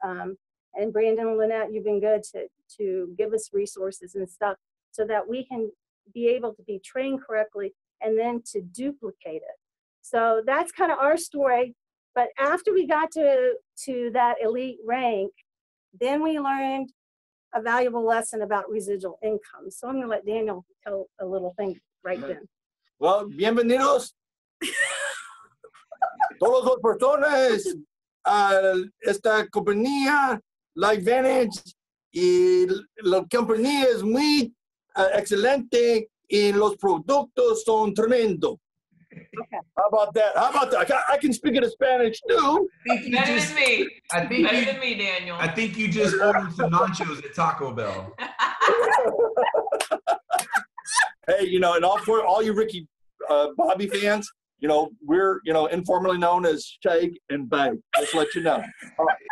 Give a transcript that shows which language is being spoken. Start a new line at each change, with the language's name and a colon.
English: And Brandon and Lynette, you've been good to give us resources and stuff so that we can be able to be trained correctly and then to duplicate it. So that's kind of our story. But after we got to that elite rank, Then we learned a valuable lesson about residual income. So I'm going to let Daniel tell a little thing right then.
Spanish: Well, bienvenidos todos los personas a esta compañía, LifeVantage, y la compañía es muy excelente y los productos son tremendo.
English: Okay. How about that? I can speak in Spanish too. Better than me. I think Better you, than me, Daniel. I think you just ordered some nachos at Taco Bell. Hey, you know, and for all you Ricky Bobby fans, you know, we're, you know, informally known as Shake and Bake. Just to let you know. All right.